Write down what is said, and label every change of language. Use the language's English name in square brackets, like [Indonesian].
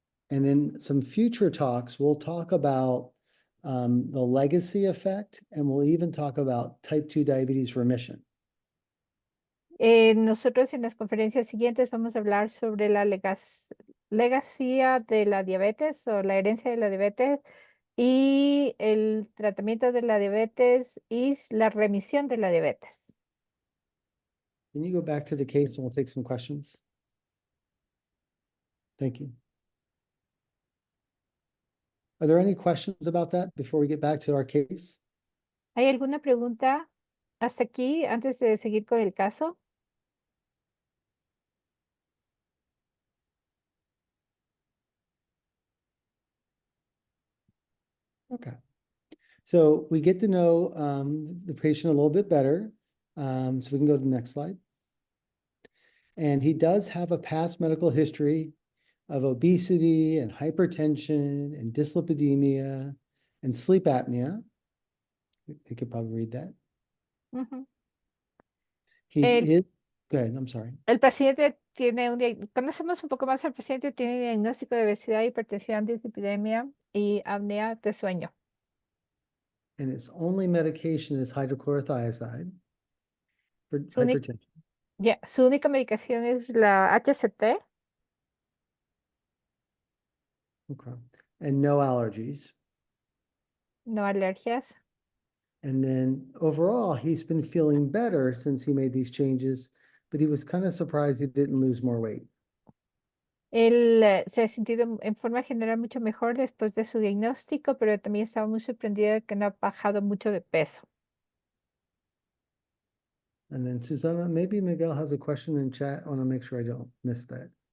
[English] And in some future talks, we'll talk about the legacy effect, and we'll even talk about type 2 diabetes remission. [Spanish] Nosotros en las conferencias siguientes vamos a hablar sobre la legacía de la diabetes o la herencia de la diabetes y el tratamiento de la diabetes y la remisión de la diabetes. [English] Can you go back to the case and we'll take some questions? Thank you. Are there any questions about that before we get back to our case? [Spanish] ¿Hay alguna pregunta hasta aquí antes de seguir con el caso? [English] Okay. So we get to know the patient a little bit better. So we can go to the next slide. And he does have a past medical history of obesity and hypertension and dyslipidemia and sleep apnea. You could probably read that. Ujú. He [Spanish] El- [English] is, go ahead, I'm sorry. [Spanish] El paciente tiene conocemos un poco más al paciente, tiene diagnóstico de obesidad, hipertensión, dislipidemia y apnea de sueño. [English] And his only medication is hydrochlorothiazide for [Spanish] Su, uni- [English] hypertension. [Spanish] su única medicación es la HCT, [English] Okay. And no allergies. [Spanish] no alergias. [English] And then overall, he's been feeling better since he made these changes, but he was kind of surprised he didn't lose more weight. [Spanish] Él se ha sentido en forma general mucho mejor después de su diagnóstico, pero también estaba muy sorprendido de que no ha bajado mucho de peso. [English] And then Susana, maybe Miguel has a question in chat. I want to make sure I don't miss that.